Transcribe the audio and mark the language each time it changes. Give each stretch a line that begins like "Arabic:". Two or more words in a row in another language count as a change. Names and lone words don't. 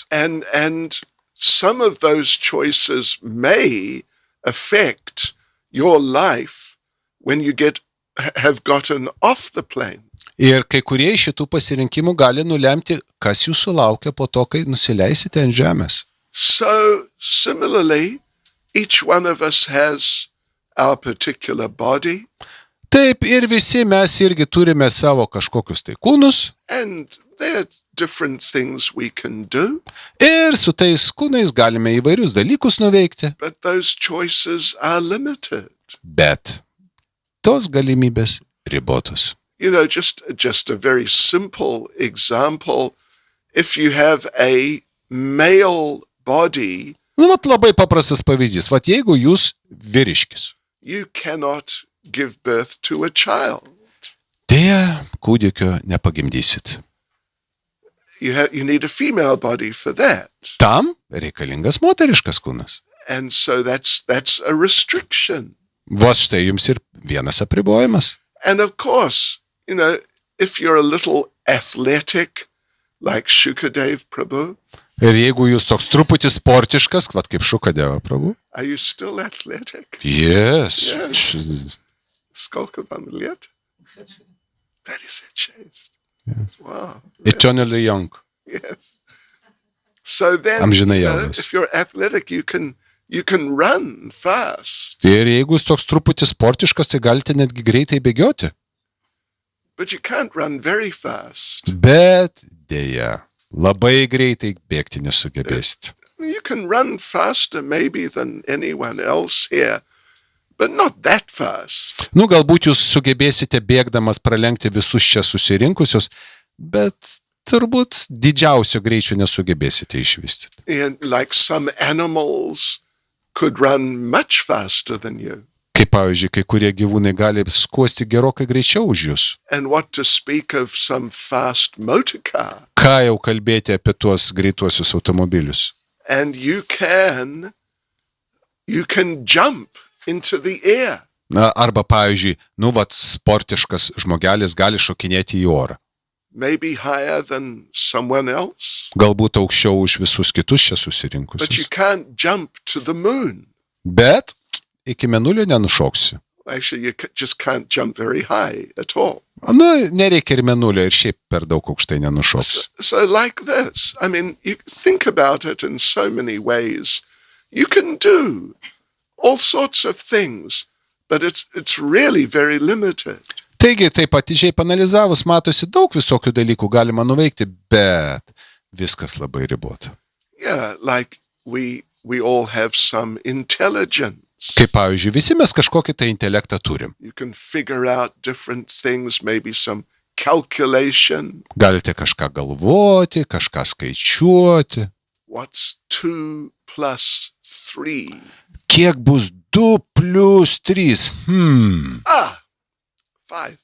English: And some of those choices may affect your life when you have gotten off the plane.
Lithuanian: Ir kai kurie iš šitų pasirinkimų gali nulemti, kas jūsų laukia po to, kai nusileisite ant žemės.
English: So similarly, each one of us has our particular body.
Lithuanian: Taip, ir visi mes irgi turime savo kažkokius tai kūnus.
English: And there are different things we can do.
Lithuanian: Ir su tais kūnais galime įvairius dalykus nuveikti.
English: But those choices are limited.
Lithuanian: Bet tos galimybės ribotos.
English: Just a very simple example. If you have a male body,
Lithuanian: Labai paprastas pavyzdys. Jeigu jūs vyriškis,
English: you cannot give birth to a child.
Lithuanian: Deja, kūdikio nepagimdysit.
English: You need a female body for that.
Lithuanian: Tam reikalingas moteriškas kūnas.
English: And so that's a restriction.
Lithuanian: Štai jums ir vienas apribojimas.
English: And of course, if you're a little athletic, like Shukadev Prabhu.
Lithuanian: Ir jeigu jūs toks truputį sportiškas, kaip Šukadeva Prabhu.
English: Are you still athletic? Yes.
Russian: Сколько вам лет?
English: 56. Wow. Eternally young. Yes. So then,
Lithuanian: Amžinai
English: you know,
Lithuanian: jaunas.
English: if you're athletic, you can run fast,
Lithuanian: Ir jeigu jūs toks truputį sportiškas, tai galite netgi greitai bėgioti.
English: but you can't run very fast.
Lithuanian: Bet dėja, labai greitai bėgti nesugebėsite.
English: You can run faster maybe than anyone else here, but not that fast.
Lithuanian: Nu, galbūt jūs sugebėsite bėgdamas pralenkti visus čia susirinkusius, bet turbūt didžiausio greičio nesugebėsite išvystyti.
English: And like some animals could run much faster than you.
Lithuanian: Kaip pavyzdžiui, kai kurie gyvūnai gali skuosti gerokai greičiau už jūs.
English: And what to speak of some fast motor car.
Lithuanian: Ką jau kalbėti apie tuos greituosius automobilius?
English: And you can jump into the air.
Lithuanian: Na, arba pavyzdžiui, sportiškas žmogelis gali šokinėti į orą.
English: Maybe higher than someone else.
Lithuanian: Galbūt aukščiau už visus kitus čia
English: But you
Lithuanian: susirinkusius.
English: can't jump to the moon.
Lithuanian: Bet iki mėnulio nenušoksi.
English: Actually, you just can't jump very high at all.
Lithuanian: Nu, nereikia ir mėnulio, ir šiaip per daug aukštai nenušoks.
English: So like this, I mean, you think about it in so many ways. You can do all sorts of things, but it's really very limited.
Lithuanian: Taigi, taip atidžiai panalizavus, matosi daug visokių dalykų galima nuveikti, bet viskas labai ribota.
English: Yeah, like we all have some intelligence.
Lithuanian: Kaip pavyzdžiui, visi mes kažkokį tai intelektą turim.
English: You can figure out different things, maybe some calculation.
Lithuanian: Galite kažką galvoti, kažką skaičiuoti.
English: What's 2 plus 3?
Lithuanian: Kiek bus 2 plus 3? 5.